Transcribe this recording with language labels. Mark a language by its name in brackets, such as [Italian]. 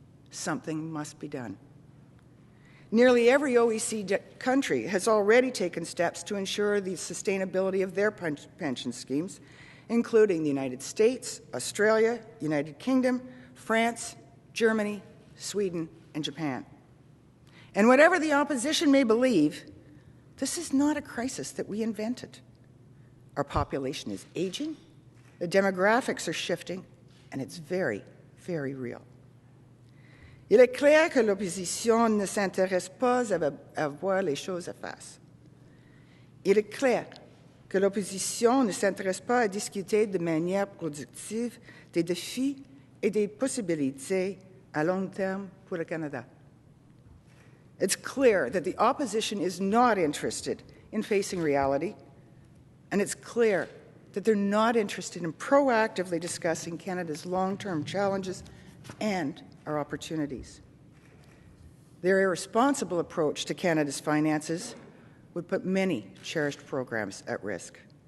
[English] Something must be done. Nearly every OECD country has already taken steps to ensure the sustainability of their pension schemes, including the United States, Australia, United Kingdom, France, Germany, Sweden, and Japan. And whatever the opposition may believe, this is not a crisis that we invented. Our population is aging, the demographics are shifting, and it's very, very real. [French] Il est clair que l'opposition ne s'intéresse pas à voir les choses en face. Il est clair que l'opposition ne s'intéresse pas à discuter de manière productive des défis et des possibilités à long terme pour le Canada. [English] It's clear that the opposition is not interested in facing reality, and it's clear that they're not interested in proactively discussing Canada's long-term challenges and our opportunities. Their irresponsible approach to Canada's finances would put many cherished programs at risk.